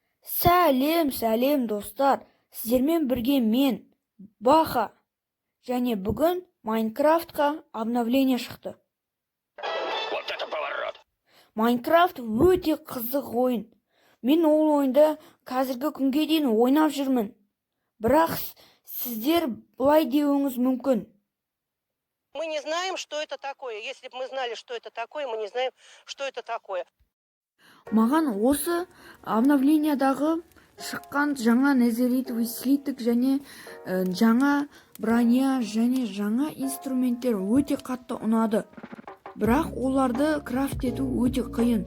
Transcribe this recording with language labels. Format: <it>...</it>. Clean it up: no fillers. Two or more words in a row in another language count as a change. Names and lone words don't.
<kk>Сәлем достар, сіздермен бірге мен, Баха, және бүгін Майнкрафтқа обновление шықты.</kk> <ru>Вот это поворот!</ru> <kk>Майнкрафт өте қызық ойын. Мен ол ойынды қазіргі күнге дейін ойнап жүрмін. Бірақ сіздер бұлай деуіңіз мүмкін.</kk> <ru>Мы не знаем, что это такое. Если бы мы знали, что это такое, мы не знаем, что это такое.</ru> <kk>Маған осы обновлениядағы шыққан жаңа</kk> <ru>незеритовый слиток</ru> <kk>және жаңа броня және жаңа инструменттер өте қатты ұнады. Бірақ оларды крафт ету өте қиын.</kk>